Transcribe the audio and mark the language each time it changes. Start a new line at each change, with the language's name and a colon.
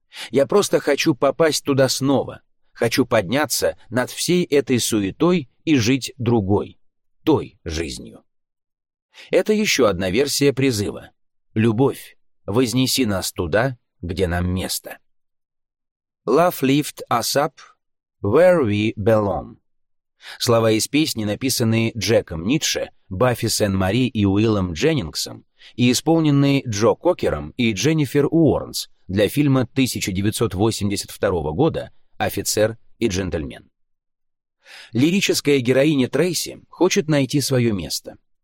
Russian: Я просто хочу попасть туда снова, хочу подняться над всей этой суетой и жить другой, той жизнью. Это еще одна версия призыва. Любовь, вознеси нас туда, где нам место.
English: Love lift us up, where we belong.
Russian: Слова из песни, написанные Джеком Ницше, Баффи Сен-Мари и Уиллом Дженнингсом, и исполненные Джо Кокером и Дженнифер Уорнс, для фильма 1982 года «Офицер и джентльмен». Лирическая героиня Трейси хочет найти свое место.